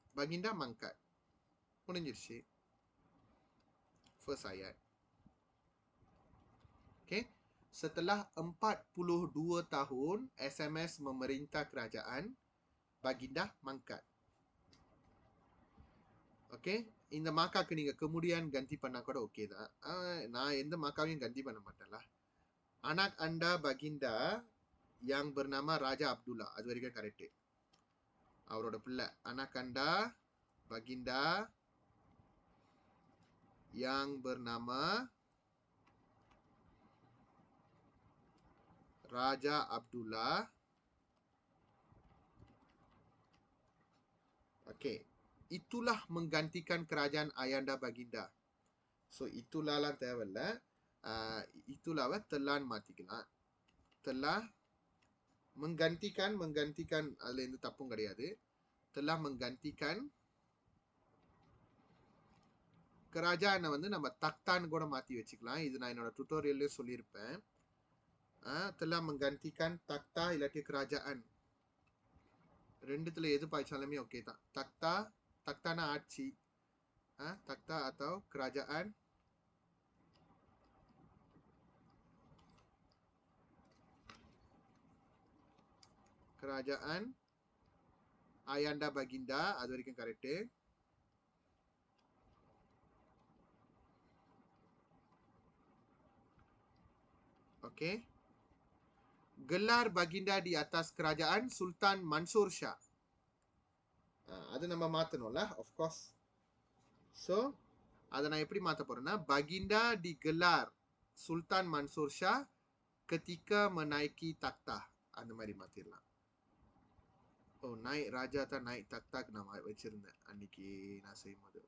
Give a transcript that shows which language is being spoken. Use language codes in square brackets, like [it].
[ms] Baginda mangkat. [ta] முடிஞ்சிருச்சு. [ms] First ayat. [en] Okay. [ms] Setelah 42 tahun SMS memerintah kerajaan, Baginda mangkat. [en] Okay. [ta] இந்த மாக்காக்கு நீங்க [ms] kemudian ganti [ta] பண்ணா கூட ஓகே தான். நான் எந்த மாக்காவையும் ganti பண்ண மாட்டேன்ல. [ms] Anak anda Baginda yang bernama Raja Abdullah. [ta] அது வரைக்கும் கரெக்ட். அவரோட பிள்ளை. [ms] Anak anda Baginda yang bernama Raja Abdullah. Okey. Itulah menggantikan kerajaan Ayanda Baginda. So itulah lah [ta] தேவையில்ல. [ms] Itulah telan [ta] மாத்திக்கலாம். [ms] Telah menggantikan [ta] அதுல எந்த தப்பும் கிடையாது. [ms] Telah menggantikan kerajaan [ta] வந்து நம்ம தக்தான் கூட மாத்தி வச்சுக்கலாம். இது நான் என்னோட டுட்டோரியல்ல சொல்லியிருப்பேன். [ms] telah menggantikan takhta [ta] இல்லாட்டி [ms] kerajaan. [ta] ரெண்டுத்துல எது பாய்ச்சாலுமே ஓகே தான். takhta, takhtaனா ஆட்சி. [ms] takhta atau kerajaan. Kerajaan Ayanda Baginda, [ta] அது வரைக்கும் correct. [ms] Okey. Gelar Baginda di atas kerajaan Sultan Mansur Shah. [ta] அது நம்ம மாத்தணும்ல, of course. [ms] So, [ta] அதை நான் எப்படி மாத்த போறேன்னா, [ms] Baginda digelar Sultan Mansur Shah ketika menaiki takhta. [ta] அந்த மாதிரி மாத்திடலாம். [ms] naik raja atau naik takhta [ta] நான் வச்சிருந்தேன் அன்னைக்கு நான் செய்யும்போது.